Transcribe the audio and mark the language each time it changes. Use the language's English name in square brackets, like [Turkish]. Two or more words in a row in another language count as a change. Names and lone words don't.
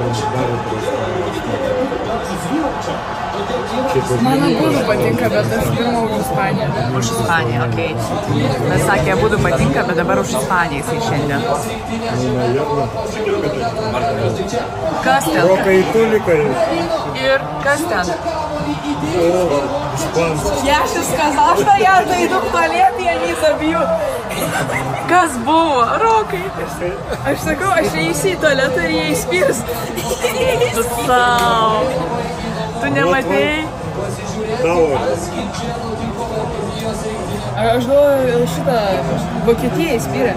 [Lithuanian] Man abudu patinka, bet aš pirmau už Ispaniją. Už Ispaniją, okei. Bet sakė, abudu patinka, bet dabar už Ispaniją jisai šiandien. Kas ten? [Russian] Рока и Толика. [Lithuanian] Ir kas ten? [Russian] Испанцы. Я же сказала, что я зайду в туалет, и они забьют. [Lithuanian] Kas buvo? Rokai. Aš sakau, aš eisiu į tualetą ir jie įspirs. Tu sau. Tu nematėjai? [Russian] Давай. [Lithuanian] Aš galvoju, šitą Vokietiją įspyrė.